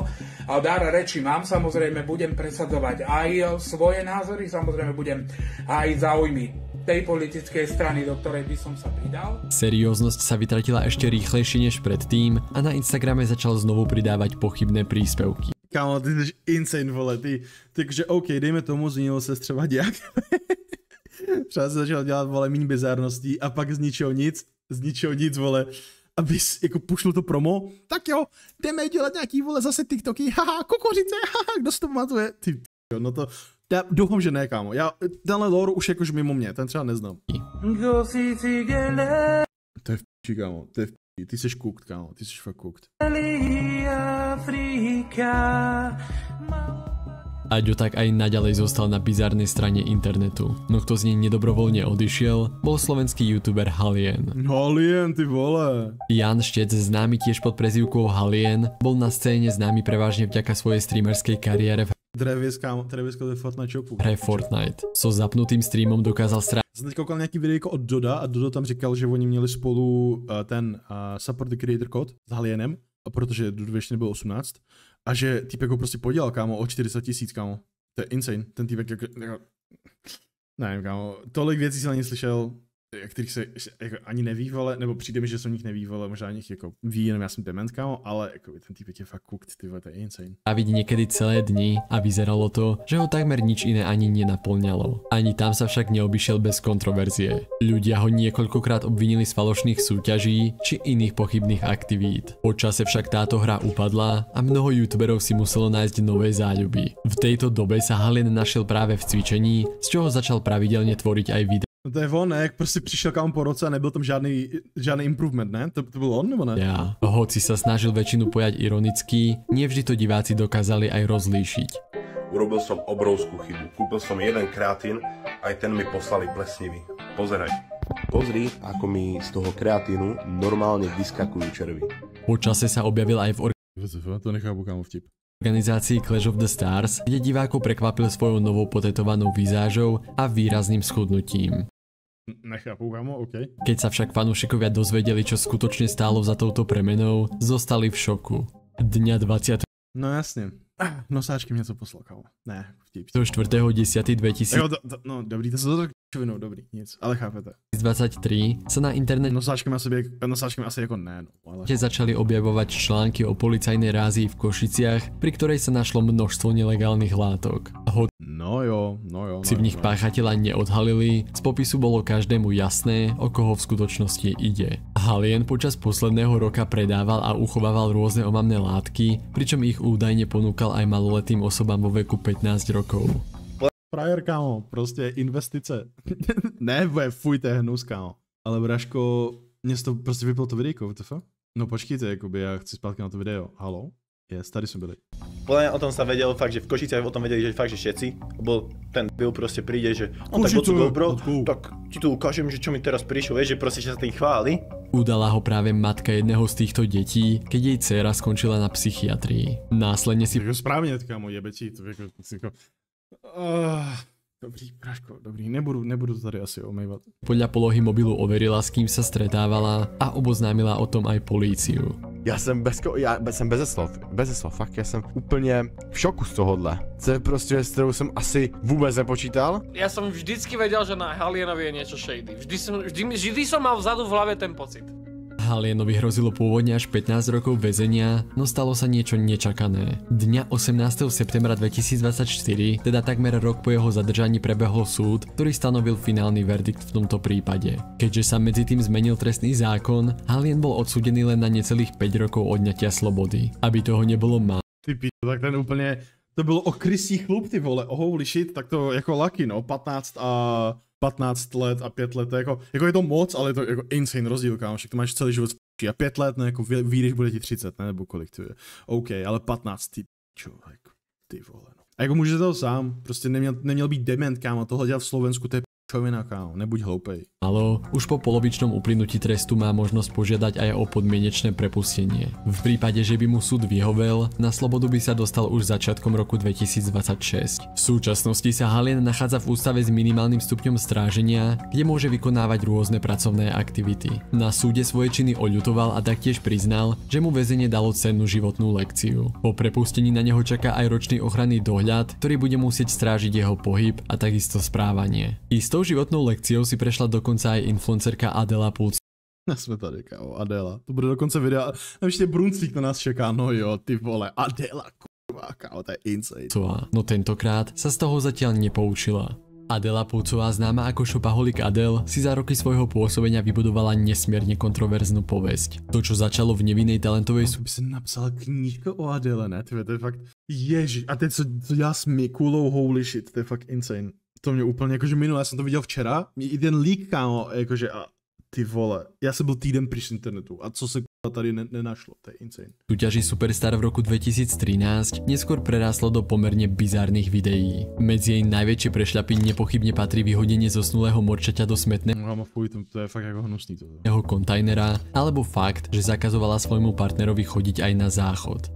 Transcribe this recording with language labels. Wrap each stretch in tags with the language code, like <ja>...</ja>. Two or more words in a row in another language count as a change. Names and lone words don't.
<sk>A dar reči mám, samozrejme budem presadzovať aj svoje názory, samozrejme budem aj záujmy tej politickej strany, do ktorej by som sa pridal. Serióznosť sa vytratila ešte rýchlejšie než predtým a na Instagrame začal znovu pridávať pochybné príspevky.</sk> <cs>Kámo, ty jsi insane, vole, takže OK, dejme tomu, změnil se třeba nějak. Třeba se začal dělat, vole, míň bizarností a pak z ničeho nic, vole, abys jako pušnul to promo, tak jo, jdeme dělat nějaký, vole, zase TikToky, haha, kukuřice, haha, kdo si to pamatuje, ty, jo, no to, já doufám, že ne, kámo, tenhle lore už jakož mimo mě, ten třeba neznám. To je v píči, kámo, to je v píči, ty jsi cooked, kámo, ty jsi fakt cooked.</cs> <sk>Aďo tak aj naďalej zostal na bizarnej strane internetu. No kto z nej nedobrovoľne odišiel, bol slovenský youtuber Halien.</sk> <cs>Halien, ty vole.</cs> <sk>Jan Štec, známy tiež pod prezývkou Halien, bol na scéne známy prevažne vďaka svojej streamerskej kariére v hre Fortnite. So zapnutým streamom dokázal stráviť.</sk> <cs>Jsem teď koukal nějaký videjko od Doda a Dodo tam říkal, že oni měli spolu ten</cs> <en>support the creator code</en> <cs>s Halienem, protože Dodo ještě nebyl 18. A že týpek ho prostě podělal, kámo, o 40 000, kámo. To je insane. Ten týpek jako nevím, kámo. Tolik věcí jsem na ně slyšel, kterých se jako ani neví, vole, nebo přijde mi, že se o nich neví, vole, možná nich jako ví, jenom já jsem dement, kámo, ale jako ten týpek je fakt cooked, ty vole, to je insane.</cs> <sk>A vidí niekedy celé dni a vyzeralo to, že ho takmer nič iné ani nenaplňalo. Ani tam sa však neobyšiel bez kontroverzie. Ľudia ho niekoľkokrát obvinili z falošných súťaží či iných pochybných aktivít. Po čase však táto hra upadla a mnoho youtuberov si muselo nájsť nové záľuby. V tejto dobe sa Halien našiel práve v cvičení, z čoho začal pravidelne tvoriť aj videá.</sk> <cs>No to je on, ne? Jak prostě přišel kámo po roce a nebyl tam žádný improvement, ne? To byl on, nebo ne? Ja.</cs> <sk>Hoci sa snažil väčšinu pojať ironicky, nevždy to diváci dokázali aj rozlíšiť. Urobil som obrovskú chybu. Kúpil som jeden kreatín, aj ten mi poslali plesnivý. Pozeraj. Pozri, ako mi z toho kreatínu normálne vyskakujú červy. Po čase sa objavil aj v</sk> <cs>To nechápu, kámo, vtip.</cs> <sk>organizácii Clash of the Stars, kde divákov prekvapil svojou novou potetovanou vizážou a výrazným schudnutím.</sk> <cs>Nechápu, kámo, OK.</cs> <sk>Keď sa však fanúšikovia dozvedeli, čo skutočne stálo za touto premenou, zostali v šoku. Dňa 20.</sk> <cs>No jasně. Nosáčky mě to poslal, kámo. Ne, vtip.</cs> <sk>4.10.2023</sk> <cs>No dobrý, to se to tak dobrý, nic, ale chápete.</cs> <sk>23 sa na internete</sk> <cs>Nosáčkami asi jako ne, no, ale...</cs> <sk>začali objavovať články o policajnej rázii v Košiciach, pri ktorej sa našlo množstvo nelegálnych látok.</sk> <cs>No jo.</cs> <sk>Si v nich páchateľa neodhalili, z popisu bolo každému jasné, o koho v skutočnosti ide. Halien počas posledného roka predával a uchovával rôzne omamné látky, pričom ich údajne ponúkal aj maloletým osobám vo veku 15 rokov.</sk> <cs>Frajer, kámo, prostě investice. Ne, fuj, to je hnus, kámo. Ale Braško, mě to prostě vyplo to videjko, WTF? No počkejte, jakoby, já chci zpátky na to video. Halo? Yes, tady jsme byli.</cs> <sk>Podľa mňa o tom sa vedelo fakt, že v Košiciach o tom vedeli, že fakt, že všetci. Lebo ten byl proste príde, že on tak odsu GoPro, tak ti tu ukážem, že čo mi teraz prišlo, vieš, že proste že sa tým chváli. Udala ho práve matka jedného z týchto detí, keď jej dcéra skončila na psychiatrii. Následne si</sk> <cs>správne, kámo, jebečí, to jako... Dobrý, Práško, dobrý, nebudu to tady asi omývat.</cs> <sk>Podľa polohy mobilu overila, s kým sa stretávala a oboznámila o tom aj políciu.</sk> <cs>Já jsem bez slov, fakt, já jsem úplně v šoku z tohohle. To je prostě věc, kterou jsem asi vůbec nepočítal.</cs> <sk>Ja som vždycky vedel, že na Halienovi je niečo shady. Vždy som mal vzadu v hlave ten pocit. Halienovi hrozilo pôvodne až 15 rokov väzenia, no stalo sa niečo nečakané. Dňa 18. septembra 2024, teda takmer rok po jeho zadržaní, prebehol súd, ktorý stanovil finálny verdikt v tomto prípade. Keďže sa medzi tým zmenil trestný zákon, Halien bol odsúdený len na necelých 5 rokov odňatia slobody. Aby toho nebolo málo.</sk> <cs>Ty pičo, tak ten úplně, to bylo o krysí chlup, ty vole,</cs> <en>holy shit,</en> <cs>tak to jako lucky, no, 15 let a 5 let, jako je to moc, ale je to jako insane rozdíl, kámo, však to máš celý život a 5 let, no, jako vyjdeš, bude ti 30, ne, nebo kolik to je. OK, ale 15, ty čo, jako, ty vole, no. A jako můžeš to sám, prostě neměl být dement, kámo, tohle dělat v Slovensku, to je pičovina, kámo, nebuď hloupej.</cs> <sk>Už po polovičnom uplynutí trestu má možnosť požiadať aj o podmienečné prepustenie. V prípade, že by mu súd vyhovel, na slobodu by sa dostal už začiatkom roku 2026. V súčasnosti sa Halien nachádza v ústave s minimálnym stupňom stráženia, kde môže vykonávať rôzne pracovné aktivity. Na súde svoje činy oľutoval a taktiež priznal, že mu väzenie dalo cennú životnú lekciu. Po prepustení na neho čaká aj ročný ochranný dohľad, ktorý bude musieť strážiť jeho pohyb a takisto správanie. Istou životnou lekciou si prešla dokonca aj influencerka Adela Pulcová.</sk> <cs>Jsme tady, kámo, Adela. To bude dokonce videa, ještě Brunsvík na nás čeká, no jo, ty vole, Adela, kurva, kámo, to je insane.</cs> <sk>No tentokrát sa z toho zatiaľ nepoučila. Adela Pulcová, známa ako shopaholic Adele, si za roky svojho pôsobenia vybudovala nesmierne kontroverznú povesť. To, čo začalo v nevinnej talentovej</sk> <cs>by si napsala knížku o Adele, ne? To je fakt, ježiš, a teď co dělá s Mikulou,</cs> <en>holy shit,</en> <cs>to je fakt insane. To mě úplně, jakože minule, já jsem to viděl včera, jeden leak, kámo, jakože a ty vole, já jsem byl týden pryč z internetu a co se tady nenašlo, to je insane.</cs> <sk>Súťaži Superstar v roku 2013 neskôr preráslo do pomerne bizárnych videí. Medzi jej najväčšie prešľapy nepochybne patrí vyhodenie zosnulého morčaťa do smetného</sk> <cs>to je fakt jako hnusný to.</cs> <sk>kontajnera, alebo fakt, že zakazovala svojmu partnerovi chodiť aj na záchod.</sk>